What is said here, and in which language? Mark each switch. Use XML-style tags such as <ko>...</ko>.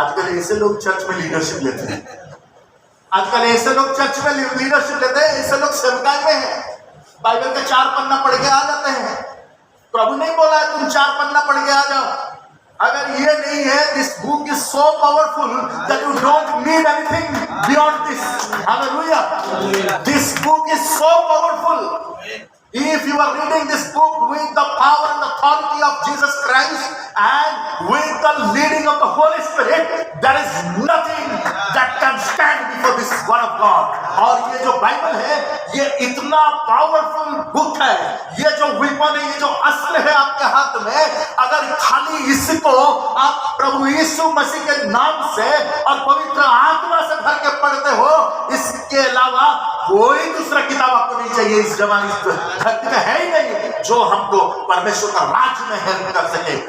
<hi>आजकल ऐसे लोग चर्च में लीडरशिप लेते हैं, आजकल ऐसे लोग चर्च में लीडरशिप लेते हैं, ऐसे लोग सेवकाई में है, बाइबल का 4 पन्ना पढ़ के आ जाते हैं। प्रभु नहीं बोला है तुम 4 पन्ना पढ़ के आ जाओ। अगर ये नहीं है,</hi> <en>This book is so powerful that you don't need anything beyond this. Hallelujah, this book is so powerful. If you are reading this book with the power and authority of Jesus Christ and with the leading of the Holy Spirit, there is nothing that can stand before this word of God.</en> <hi>और ये जो Bible है ये इतना powerful book है, ये जो weapon है, ये जो अस्त्र है आपके हाथ में, अगर खाली इसको आप प्रभु यीशु मसीह के नाम से और पवित्र आत्मा से भर के पढ़ते हो, इसके अलावा कोई दूसरा किताब आपको नहीं चाहिए इस जमाने धरती में है ही नहीं जो हमको परमेश्वर का राज में हेल्प कर सके।</hi>